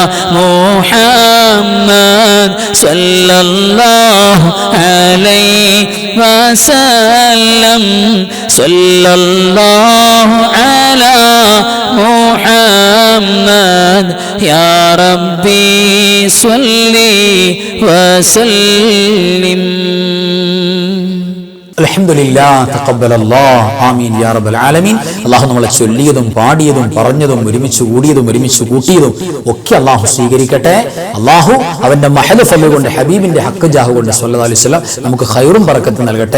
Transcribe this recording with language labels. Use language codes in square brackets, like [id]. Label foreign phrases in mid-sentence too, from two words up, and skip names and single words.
[ar] محمد صلى الله عليه وسلم صلى الله على محمد يا ربي صل وسلم. الحمد لله تقبل الله آمين يا رب العالمين. [ml] അല്ലാഹു നമ്മളെ ചൊല്ലിയതും പാടിയതും പറഞ്ഞതും ഒരുമിച്ച് കൂടിയതും ഒരുമിച്ച് കൂട്ടിയതും ഒക്കെ അല്ലാഹു സ്വീകരിക്കട്ടെ. അല്ലാഹു അവന്റെ മഹദ് ഫള് കൊണ്ട് ഹബീബിന്റെ ഹക്ക് ജാഹ് കൊണ്ട് [ar] صلى الله عليه وسلم [ml] നമുക്ക് ഖൈറും ബറക്കത്തും നൽകട്ടെ.